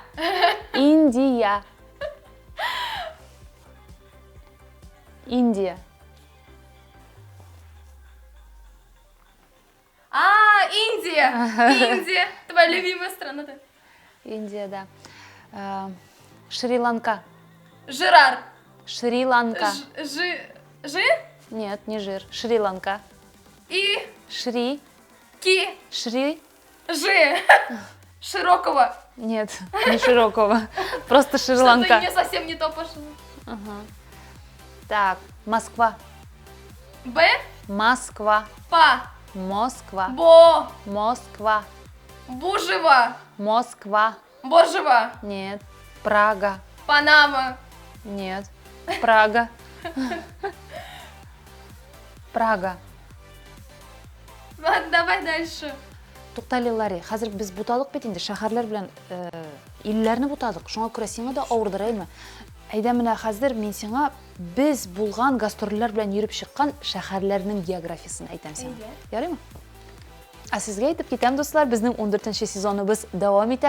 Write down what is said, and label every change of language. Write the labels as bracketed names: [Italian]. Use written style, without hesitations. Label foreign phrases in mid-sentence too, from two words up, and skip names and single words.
[Russian] Индия. Индия. Индия. Индия. Твоя любимая страна, да? Индия, да. Шри-Ланка. Жерар. Шри-Ланка. Жир? Нет, не жир. Шри-Ланка. И Шри. ки. Шри. Жи. Широкого. Нет, не широкого. Просто Что-то Шри-Ланка. мне совсем не то пошло. Ага. Так, Москва. Б. Москва. Па. Москва. Бо. Москва. Бужева. Москва. Божева. Нет. Прага. Панама. Нет. Прага. Прага. Ладно, давай дальше. [Tatar] Туктали Ларри, хәзер без буталык бит инде, шәһәрләр белән илләрне бутадык. Шуңа күрә сиңа да авырдыраймы? Әйдә менә хәзер мин сиңа без булган гастрольләр белән йөреп чыккан шәһәрләрнең географиясын әйтәм сиңа. Ярыймы? А сезгә әйтеп китәм, дуслар, безнең 14нче сезоныбыз дәвам итә.